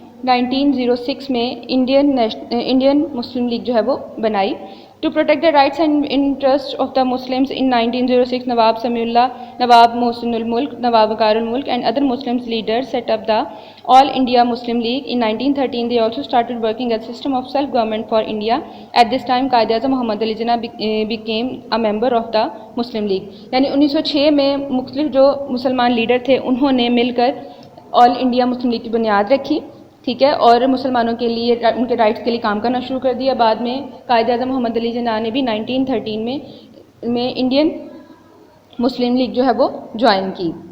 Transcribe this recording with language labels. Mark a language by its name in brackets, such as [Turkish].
[Urdu] 1906 میں Indian Muslim league جو ہے وہ بنائی. [English] To protect the rights and interest of the Muslims in 1906 Nawab Sami Ullah, Nawab Mohsin ul-Mulk, Nawab Waqar ul-Mulk and other Muslim leaders set up the All India Muslim League. In 1913 they also started working as a system of self government for India. At this time Quaid Azam Muhammad Ali Jinnah became a member of the Muslim League. [Urdu] یعنی 1906 میں مختلف جو مسلمان leader تھے انہوں نے مل کر آل انڈیا مسلم لیگ کی بنیاد رکھی, ٹھیک ہے, اور مسلمانوں کے لیے ان کے رائٹس کے لیے کام کرنا شروع کر دیا. بعد میں قائد اعظم محمد علی جناح نے بھی 1913 میں انڈین مسلم لیگ جو ہے وہ جوائن کی.